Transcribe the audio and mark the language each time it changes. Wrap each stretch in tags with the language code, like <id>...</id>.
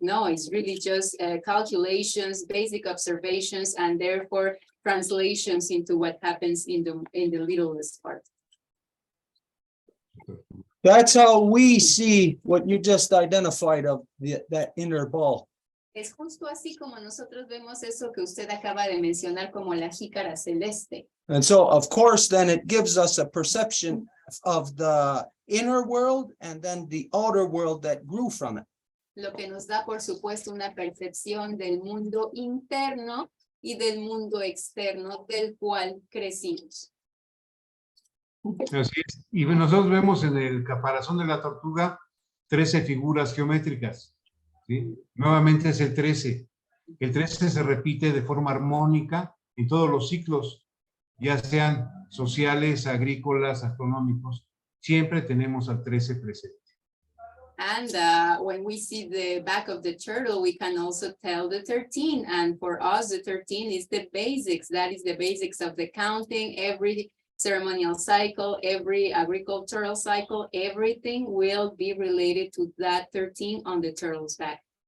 <en>No, it's really just calculations, basic observations, and therefore translations into what happens in the littlest part. That's how we see what you just identified of that inner ball.</en> <es>Es justo así como nosotros vemos eso que usted acaba de mencionar como la jícara celeste.</es> <en>And so, of course, then it gives us a perception of the inner world and then the outer world that grew from it.</en> <es>Lo que nos da, por supuesto, una percepción del mundo interno y del mundo externo del cual crecimos. Así es. Y nosotros vemos en el caparazón de la tortuga 13 figuras geométricas, ¿sí? Nuevamente es el 13. El 13 se repite de forma armónica en todos los ciclos, ya sean sociales, agrícolas, astronómicos. Siempre tenemos al 13 presente.</es> <en>And when we see the back of the turtle, we can also tell the 13. And for us, the 13 is the basics. That is the basics of the counting. Every ceremonial cycle, every agricultural cycle, everything will be related to that 13 on the turtle's back.</en>